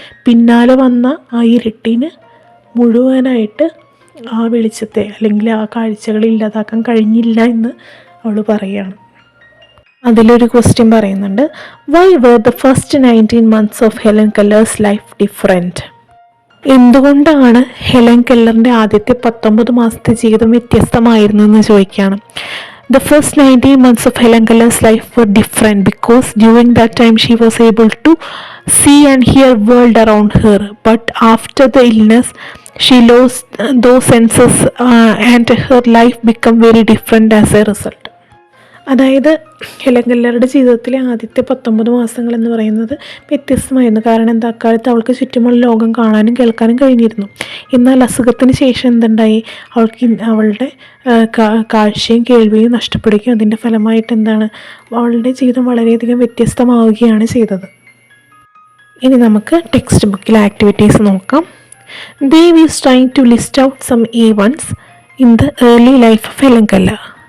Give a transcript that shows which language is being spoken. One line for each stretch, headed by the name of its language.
Malayalam: പിന്നാലെ വന്ന ആ ഇരുട്ടിന് മുഴുവനായിട്ട് ആ വെളിച്ചത്തെ അല്ലെങ്കിൽ ആ കാഴ്ചകളെ ഇല്ലാതാക്കാൻ കഴിഞ്ഞില്ല എന്ന് അവൾ പറയുകയാണ്. അതിലൊരു ക്വസ്റ്റ്യൻ പറയുന്നുണ്ട്,
English: Why were the first 19 months of Helen Keller's life different?
Malayalam: എന്തുകൊണ്ടാണ് ഹെലൻ കെല്ലറിൻ്റെ ആദ്യത്തെ 19 മാസത്തെ ജീവിതം വ്യത്യസ്തമായിരുന്നു എന്ന് ചോദിക്കുകയാണ്.
English: The first 19 months of Helen Keller's life were different because during that time she was able to see and hear world around her. But after the illness, she lost those senses and her life became very different as a result.
Malayalam: അതായത് Helen കെല്ലറുടെ ജീവിതത്തിലെ ആദ്യത്തെ 19 മാസങ്ങൾ എന്ന് പറയുന്നത് വ്യത്യസ്തമായിരുന്നു. കാരണം എന്താ, അക്കാലത്ത് അവൾക്ക് ചുറ്റുമുള്ള ലോകം കാണാനും കേൾക്കാനും കഴിഞ്ഞിരുന്നു. എന്നാൽ അസുഖത്തിന് ശേഷം എന്തുണ്ടായി, അവളുടെ കാഴ്ചയും കേൾവിയും നഷ്ടപ്പെടുകയും അതിൻ്റെ ഫലമായിട്ട് എന്താണ്, അവളുടെ ജീവിതം വളരെയധികം വ്യത്യസ്തമാവുകയാണ് ചെയ്തത്. ഇനി നമുക്ക് ടെക്സ്റ്റ് ബുക്കിലെ ആക്ടിവിറ്റീസ് നോക്കാം.
English: Dev is trying to list out some events in the early life of Helen Keller.